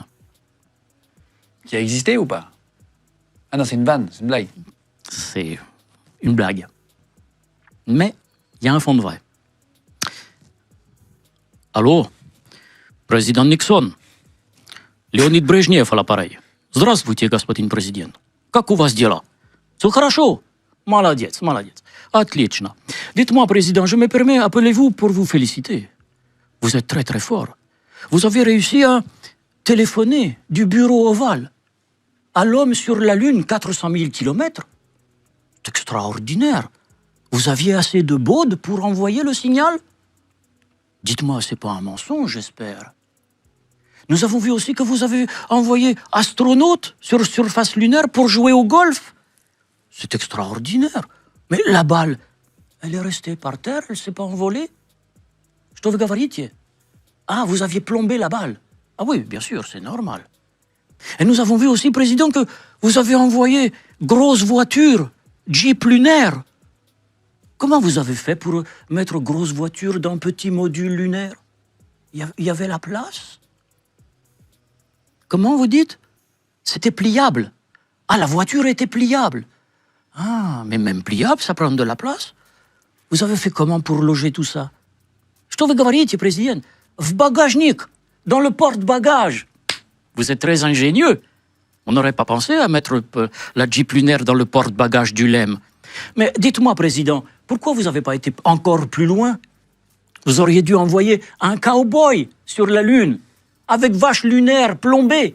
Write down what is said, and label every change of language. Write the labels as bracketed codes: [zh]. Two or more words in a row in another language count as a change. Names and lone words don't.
[fr] Qui a existé ou pas? Ah non, c'est une vanne, c'est une blague. C'est une blague. Mais il y a un fond de vrai. Allô, président Nixon. Леонид Брежнев à l'appareil. [ru] Здравствуйте, господин президент. Как у вас дела? Все хорошо? Молодец. Отлично. [fr] Dites-moi, président, je me permets, appelez-vous pour vous féliciter. Vous êtes très très fort. Vous avez réussi à téléphoner du bureau ovale à l'homme sur la Lune 400 000 km. C'est extraordinaire. Vous aviez assez de baudes pour envoyer le signal? Dites-moi, c'est pas un mensonge, j'espère. Nous avons vu aussi que vous avez envoyé astronautes sur surface lunaire pour jouer au golf. C'est extraordinaire. Mais la balle, elle est restée par terre, elle ne s'est pas envolée. [ru] Что вы говорите? [fr] Ah, vous aviez plombé la balle. Ah oui, bien sûr, c'est normal. Et nous avons vu aussi, président, que vous avez envoyé grosse voiture, Jeep lunaire. Comment vous avez fait pour mettre grosse voiture dans petit module lunaire? Il y avait la place? Comment vous dites? C'était pliable. Ah, la voiture était pliable. Ah, mais même pliable, ça prend de la place. Vous avez fait comment pour loger tout ça? [ru] Что вы говорите, président? В багажник, [fr] dans le porte-bagages. Vous êtes très ingénieux. On n'aurait pas pensé à mettre la Jeep lunaire dans le porte-bagages du LEM. Mais dites-moi, président, pourquoi vous n'avez pas été encore plus loin? Vous auriez dû envoyer un cow-boy sur la Lune, avec vache lunaire plombée.